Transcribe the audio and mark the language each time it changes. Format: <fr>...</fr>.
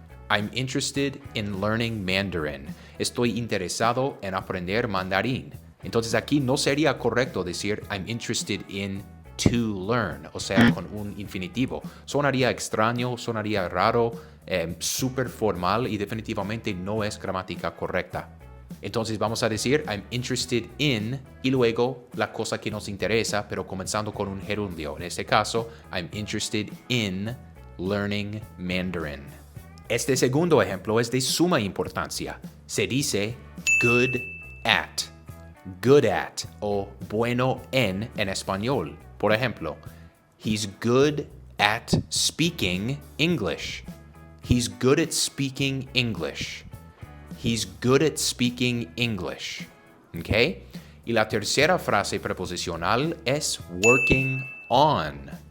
<en>I'm interested in learning Mandarin.</en> <es>Estoy interesado en aprender mandarín. Entonces aquí no sería correcto decir</es> <en>I'm interested in to learn,</en> <es>o sea, con un infinitivo. Sonaría extraño, sonaría raro, súper formal y definitivamente no es gramática correcta. Entonces vamos a decir</es> <en>I'm interested in</en> <es>y luego la cosa que nos interesa, pero comenzando con un gerundio. En este caso,</es> <en>I'm interested in learning Mandarin.</en> <es>Este segundo ejemplo es de suma importancia. Se dice good at. Good at o bueno en español. Por ejemplo,</es> <en>he's good at speaking English. He's good at speaking English. He's good at speaking English.</en> <es>¿Ok? Y la tercera frase preposicional es working on.</es>